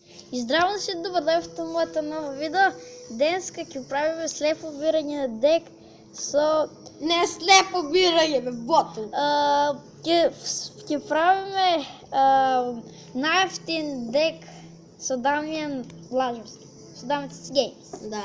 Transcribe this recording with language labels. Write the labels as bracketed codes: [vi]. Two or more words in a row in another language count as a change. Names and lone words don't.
[mk] И здраво си добър ден в моята нова видео. Денска ќе правиме слепо бирање на дек со... Не слепо бирање, бе, ботл. Ќе правиме најефтин дек со Дамјан Лажевски. Со Дамјан Геймс. Да.